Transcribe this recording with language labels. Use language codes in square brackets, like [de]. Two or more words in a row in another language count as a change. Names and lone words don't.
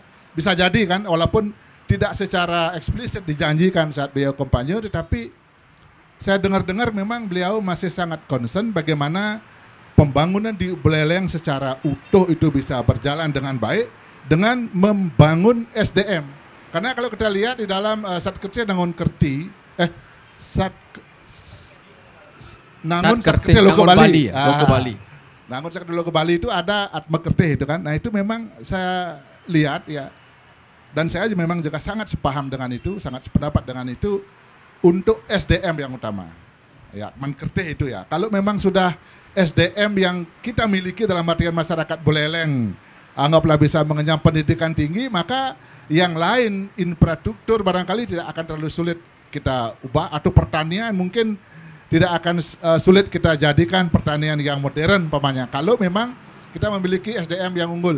[id] Bisa jadi kan, walaupun tidak secara eksplisit dijanjikan saat beliau kampanye, tetapi saya dengar-dengar memang beliau masih sangat concern bagaimana pembangunan di Buleleng secara utuh itu bisa berjalan dengan baik dengan membangun SDM. Karena kalau kita lihat di dalam Satkerti Nangun Kerti, Nangun Satkerti Logo Bali. Nangun Satkerti Logo Bali itu ada Atma Kerti itu kan. Nah, itu memang saya lihat ya, dan saya memang juga sangat sepaham dengan itu, sangat sependapat dengan itu untuk SDM yang utama. Ya, Menkerti itu ya. Kalau memang sudah SDM yang kita miliki dalam artian masyarakat Buleleng anggaplah bisa mengenyam pendidikan tinggi, maka yang lain infrastruktur barangkali tidak akan terlalu sulit kita ubah, atau pertanian mungkin tidak akan sulit kita jadikan pertanian yang modern umpamanya kalau memang kita memiliki SDM yang unggul.